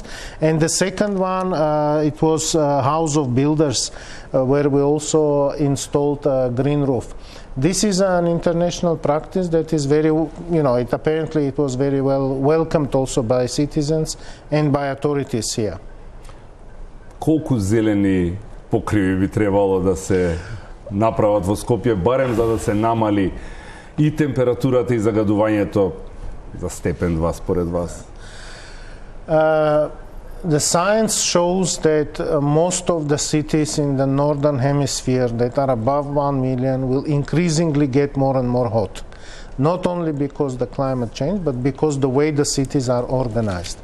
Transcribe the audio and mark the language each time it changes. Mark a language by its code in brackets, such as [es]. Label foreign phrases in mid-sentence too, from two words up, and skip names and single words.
[en] And the second one, it was House of Builders, where we also installed a green roof. This is an international practice that is very, apparently it was very well welcomed also by citizens and by authorities here. [mk] Колку зелени покриви би требало да се направат во Скопје, барем за да се намали и температурата и загадувањето за степен 2 според вас? [en] The science shows that most of the cities in the northern hemisphere that are above 1 million will increasingly get more and more hot. not only because the climate change, but because the way the cities are organized.